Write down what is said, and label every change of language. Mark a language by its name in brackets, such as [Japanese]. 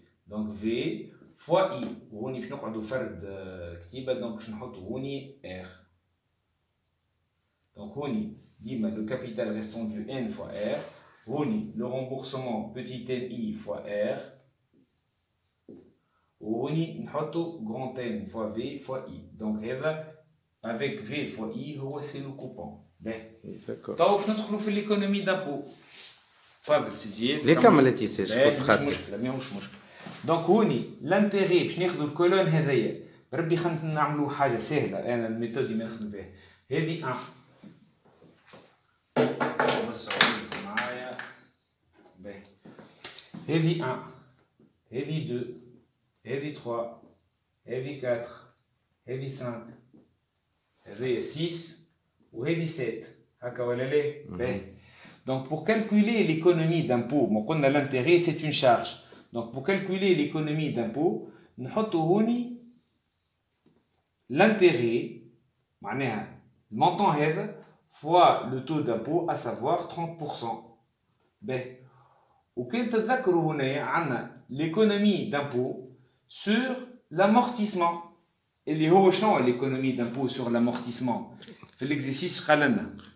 [Arabic] donc V fois I وهوني باش نقعدوا فرد كتيبه دونك باش نحطوا هوني R donc هوني ديما [French] le capital restant du N fois R [Arabic] هوني [French] le remboursement petit n I fois R [Arabic] وهوني نحطو grand N fois V fois I. [French] Donc هذا avec V fois I هو c'est le coupon. D'accord. [Arabic] تو باش ندخلو في l'économie d'impôt. تفضل سي زياد. ليه كمل انت سيش كنت خاطر. مش مشكل. دونك هوني l'intérêt باش ناخذو الكولون هذايا. بربي خلينا نعملو حاجة سهلة أنا الميثود اللي نخدم بها. هذه 1. وسعوا لكم معايا. باهي. هذه 1. هذه 2. هذه 3 هذه 4 هذه 5 هذه 6 وهذه 7 هكا ولا لا؟ باهي. [French] Donc pour calculer l'économie d'impôt, [Arabic] قلنا [French] l'intérêt c'est une charge. Donc pour calculer l'économie d'impôt, [Arabic] نحطوا هوني [French] l'intérêt [Arabic] معناها المونطون هذا [French] fois le taux d'impôt à savoir 30%. [Arabic] باهي. وكان تتذكروا هنا عندنا [French] l'économie d'impôt sur l'amortissement. [Arabic] اللي هو شنو [French] l'économie d'impôt sur l'amortissement [Arabic] في l'exercice قال لنا